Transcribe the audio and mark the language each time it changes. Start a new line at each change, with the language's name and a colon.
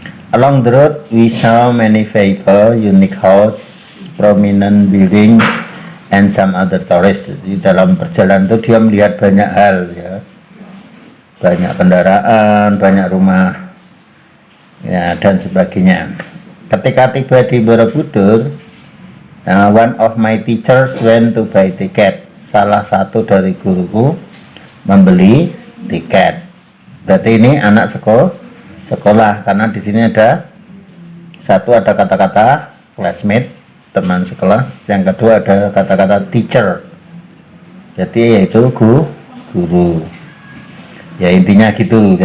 English: Along the road we saw many vehicles, unique house, prominent building, and some other tourists.
Indonesian: Di dalam perjalanan itu dia melihat banyak hal ya, banyak kendaraan, banyak rumah ya, dan sebagainya. Ketika tiba di Borobudur,
English: one of my teachers went to buy ticket.
Indonesian: Salah satu dari guruku membeli tiket. Berarti ini anak sekolah, karena di sini ada satu, ada kata-kata classmate, teman sekelas, yang kedua ada kata-kata teacher, jadi yaitu guru ya, intinya gitu.